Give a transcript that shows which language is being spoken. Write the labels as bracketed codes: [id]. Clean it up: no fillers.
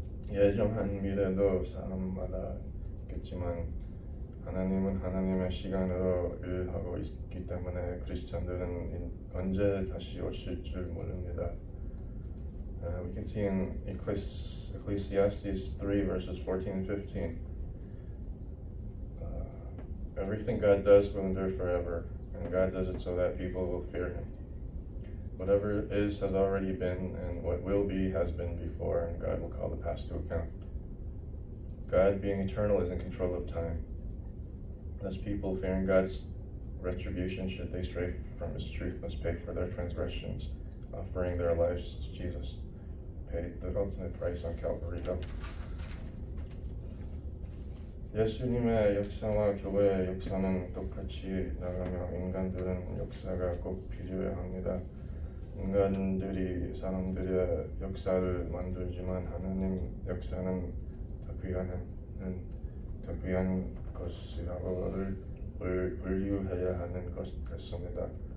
[ko] 예정한 미래도 사람마다 있겠지만 하나님은 하나님의 시간으로 일하고 있기 때문에 크리스찬들은 언제 다시 오실 줄 모릅니다. [en] We can see in Ecclesiastes 3 verses 14 and 15. Everything God does will endure forever, and God does it so that people will fear Him. Whatever is has already been, and what will be has been before, and God will call the past to account. God, being eternal, is in control of time. Thus people fearing God's retribution should they stray from His truth must pay for their transgressions, offering their lives to Jesus. Paid the ultimate price on Calvary. [ko] 예수님의 역사와 교회의 역사는 똑같이 나가며 인간들은 역사가 꼭 필요해야 합니다. 인간들이 사람들의 역사를 만들지만 하나님 역사는 더 귀한 것이라고 분류해야 하는 것 같습니다.